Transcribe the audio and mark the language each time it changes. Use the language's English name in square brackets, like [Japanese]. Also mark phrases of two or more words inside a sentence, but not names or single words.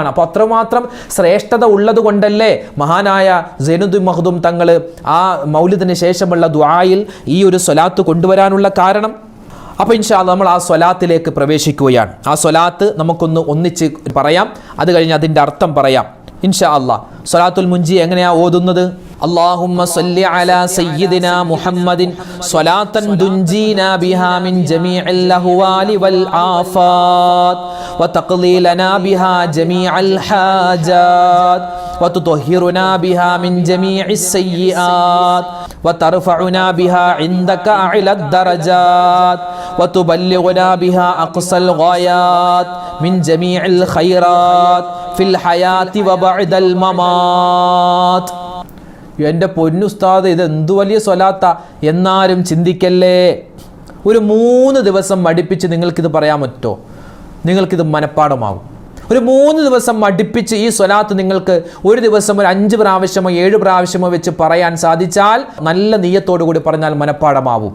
[Malayalam] അപ്പോൾ അത്രമാത്രം ശ്രേഷ്ഠത ഉള്ളത് കൊണ്ടല്ലേ മഹാനായ സൈനുദ്ദീൻ മഖ്ദൂം തങ്ങൾ ആ മൗലിദിന് ശേഷമുള്ള ദുആയിൽ ഈ ഒരു സ്വലാത്ത് കൊണ്ടുവരാനുള്ള കാരണം. അപ്പോൾ [Arabic] إن شاء الله [Malayalam] നമ്മൾ ആ സ്വലാത്തിലേക്ക് പ്രവേശിക്കുകയാണ്. ആ സ്വലാത്ത് നമുക്കൊന്ന് ഒന്നിച്ച് പറയാം, അത് കഴിഞ്ഞ് അതിൻ്റെ അർത്ഥം പറയാം [Arabic] إن شاء الله. [Malayalam] സ്വലാത്തുൽ മുൻജി എങ്ങനെയാ ഓതുന്നത്? [Arabic] اللهم صل على سيدنا محمد صلاة تنجينا بها من جميع الأهوال والآفات وتقضي لنا بها جميع الحاجات وتطهرنا بها من جميع السيئات وترفعنا بها عندك أعلى الدرجات وتبلغنا بها أقصى الغايات من جميع الخيرات في الحياة وبعد الممات. [Malayalam] എൻ്റെ പൊന്നുസ്താദ്, ഇത് എന്തു വലിയ സ്വലാത്താ എന്നാരും ചിന്തിക്കല്ലേ. ഒരു 3 ദിവസം മടിപ്പിച്ച് നിങ്ങൾക്കിത് പറയാൻ പറ്റുമോ? നിങ്ങൾക്കിത് മനഃപ്പാടമാകും. ഒരു 3 ദിവസം അടുപ്പിച്ച് ഈ സ്വലാത്ത് നിങ്ങൾക്ക് ഒരു ദിവസം ഒരു 5 പ്രാവശ്യമോ 7 പ്രാവശ്യമോ വെച്ച് പറയാൻ സാധിച്ചാൽ, നല്ല നിയ്യത്തോടു കൂടി പറഞ്ഞാൽ മനഃപ്പാടമാവും.